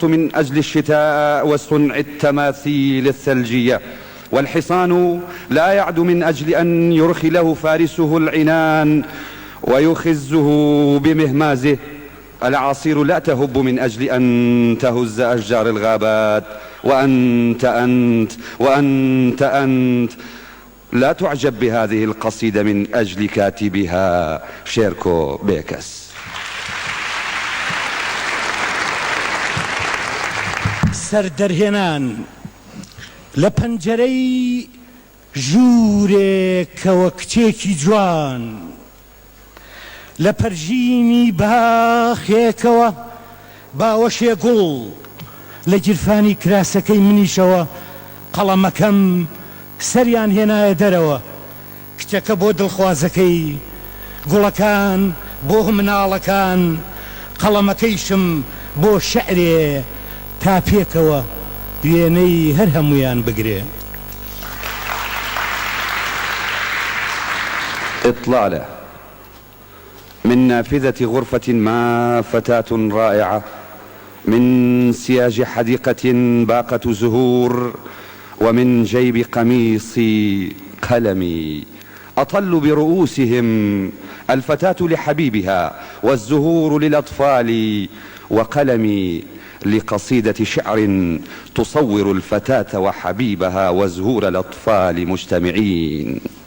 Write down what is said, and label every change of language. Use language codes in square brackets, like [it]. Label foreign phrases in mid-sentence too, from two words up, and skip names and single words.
[ar] من أجل الشتاء وصنع التماثيل الثلجية، والحصان لا يعد من أجل أن يرخي له فارسه العنان ويخزه بمهمازه، الأعاصير لا تهب من أجل أن تهز أشجار الغابات، وأنت لا تعجب بهذه القصيدة من أجل كاتبها شيركو بيكس. [ckb] سەردەرهێنان لە پەنجەرەی ژوورێکەوە کچێکی جوان، لە پەرژینی باخێکەوە باوەشێ گوڵ، لە گیرفانی کراسەکەی منیشەوە قەڵەمەکەم سەریان هێنایە دەرەوە، کچەکە بۆ دڵخوازەکەی، گوڵەکان بۆ مناڵەکان، قەڵەمەکەیشم بۆ شەعرێ تا پێکەوە وێنەی هەر هەمویان بگرێ. [ar] إطلالة من نافذة غرفة ما فتاة رائعة، من سياج حديقة باقة زهور، ومن جيب قميصي قلمي، أطل برؤوسهم الفتاة لحبيبها، والزهور للأطفال، وقلمي لقصيدة شعر تصور الفتاة وحبيبها وزهور الأطفال مجتمعين.